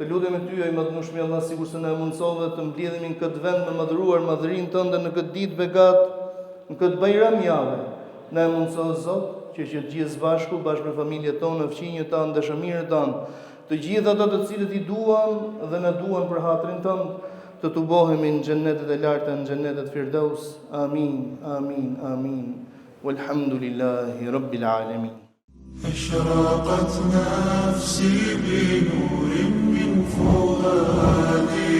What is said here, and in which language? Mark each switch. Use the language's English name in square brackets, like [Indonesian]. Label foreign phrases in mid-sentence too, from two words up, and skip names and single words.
[Albanian] Të lutem me ty, o i madhnueshmi Allah, sikur se na mundsove të mbledhemi në këtë vend me madhruar madhërinë tënde në këtë ditë begat, në këtë bajram jave. Na mundso Zot, që të gjithë bashku me familjet tona, fëmijët tanë, dashamirët tanë, të gjithë ata të cilët i duan dhe na duan për hatrin tënd, të tubohemi në xhennetet e larta, në xhennetet Firdaus. Amin, amin, amin. [Arabic] Walhamdulillahi rabbil alamin. أشرقت نفسي بنور من فؤادي